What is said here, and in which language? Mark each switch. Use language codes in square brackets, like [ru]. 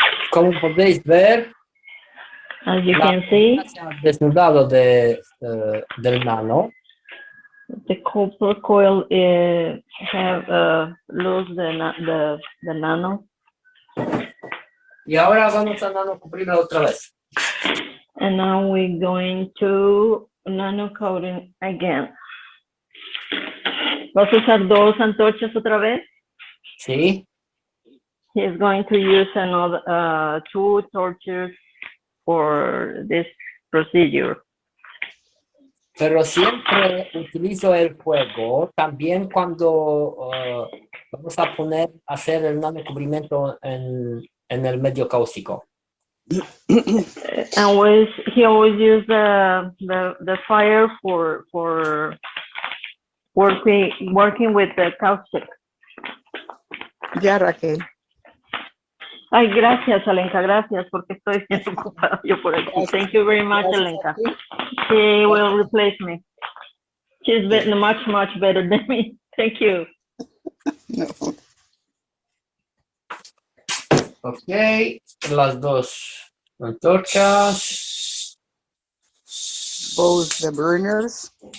[es] Como podéis ver, [en] As you [es] la [en] can see, [es] bobina se ha desnudado del nano. [en] the copper coil have lost the nano, [es] Y ahora vamos a nanocubrirla otra vez. [en] and now we're going to nano coating again. [es] ¿Vas a usar dos antorchas otra vez? Sí. [en] He's going to use another 2 torches for this procedure. [es] Pero siempre utilizo el fuego también cuando vamos a hacer el nanocubrimiento en el medio cáustico. [en] And he always used the fire for working with the caustic. [es] Ya, Raquel. Ay, gracias, Alenka, gracias, porque estoy bien ocupada yo por aquí. [en] Thank you very much, [es] Gracias a Alenka. ti. [en] She will replace me. She's much better than me. Thank you. No. [es] Ok, las dos antorchas. [en] Both the burners.